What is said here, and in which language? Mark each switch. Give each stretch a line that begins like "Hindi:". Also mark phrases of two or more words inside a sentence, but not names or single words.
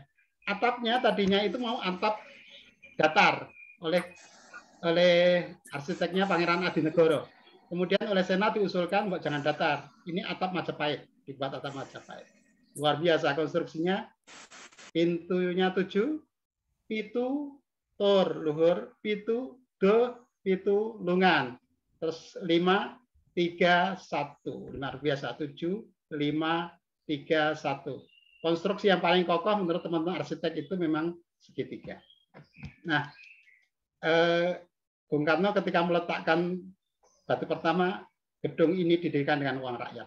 Indonesian: Atapnya tadinya itu mau atap datar oleh arsiteknya Pangeran Adinegoro. Kemudian oleh Senat diusulkan buat jangan datar. Ini atap Majapahit, dibuat atap Majapahit. Luar biasa konstruksinya. Pintunya 7,
Javanese: pitu, tur, luhur, pitu, do, pitu, lungan.
Indonesian: Terus 5, 3, 1. Luar biasa. 7, 5, 3, 1. Konstruksi yang paling kokoh menurut teman-teman arsitek itu memang segitiga. Nah, Bung Karno ketika meletakkan batu pertama, gedung ini didirikan dengan uang rakyat.